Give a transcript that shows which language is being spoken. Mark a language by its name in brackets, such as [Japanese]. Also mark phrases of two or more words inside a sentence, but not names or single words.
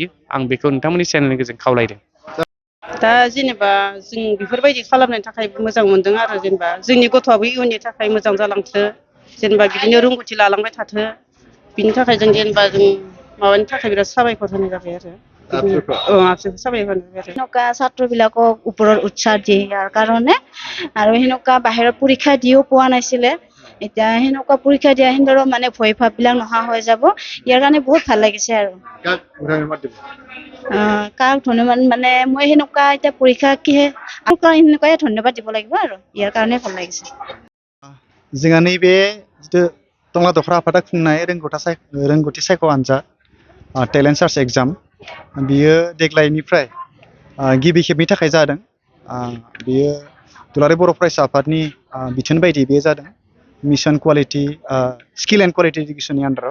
[Bodo] आं बेखौ नोंथांमोननि चेनेलनि गेजेरजों खावलायदों। दा जेनेबा जों बेफोरबायदि खालामनायनि थाखाय मोजां मोनदों आरो जेनेबा जोंनि गथ'आबो इयुननि थाखाय मोजां जालांथो जेनेबा बिदिनो रोंगौथि लालांबाय थाथो बिनि थाखाय जों जेनेबा जों माबानि थाखाय बिराद साबायखर होनाय जाबाय आरो [Assamese] সেনেকুৱা ছাত্ৰবিলাকক ওপৰত উৎসাহ দিয়ে ইয়াৰ কাৰণে আৰু সেনেকুৱা বাহিৰত পৰীক্ষা দিও পোৱা নাছিলে এতিয়া সেনেকুৱা পৰীক্ষা দিয়া সিন্দৰ মানে ভয় ভাববিলাক নোহোৱা হৈ যাব ইয়াৰ কাৰণে বহুত ভাল লাগিছে আৰু কাক ধন্যবাদ মানে মই সেনেকুৱা এতিয়া পৰীক্ষা কিহে সেনেকুৱাই ধন্যবাদ দিব লাগিব আৰু ইয়াৰ কাৰণে ভাল লাগিছে। [Bodo] जोंहा नैबे जिथु टंला दख'रा आफादा खुंनाय रोंगौथि सायख' आनजाद टेलेन्ट सार्च एग्जाम बियो देग्लायनिफ्राय गिबि खेबनि थाखाय जादों। बियो दुलाराय बर' फरायसा आफादनि बिथोन बायदि बेयो जादों मिशन कुवालिटि स्किल एन्ड कुवालिटि इडुकेसननि आन्दाराव।